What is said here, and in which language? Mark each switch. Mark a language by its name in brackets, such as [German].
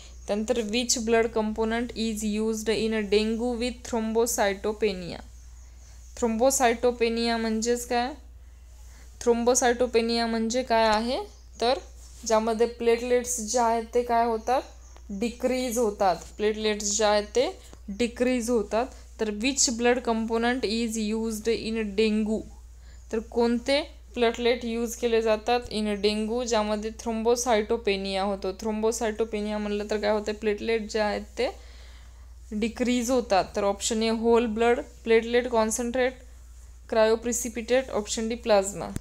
[Marathi] त्यानंतर [English] Which blood component is used in dengue with thrombocytopenia. [Marathi] थ्रोम्बोसायटोपेनिया म्हणजेच काय? थ्रोम्बोसायटोपेनिया म्हणजे काय आहे तर ज्यामध्ये प्लेटलेट्स जे आहेत ते काय होतात? डिक्रीज होतात. प्लेटलेट्स जे आहेत ते डिक्रीज होतात. तर [English] Which blood component is used in dengue? [Marathi] तर कोणते प्लेटलेट यूज केले जातात [English] in dengue [Marathi] ज्यामध्ये थ्रोम्बोसायटोपेनिया होतो? थ्रोम्बोसायटोपेनिया म्हणलं तर काय होते? प्लेटलेट जे आहेत ते डिक्रीज होतात. तर [English] Option A whole blood platelet concentrate, cryoprecipitate, option D plasma.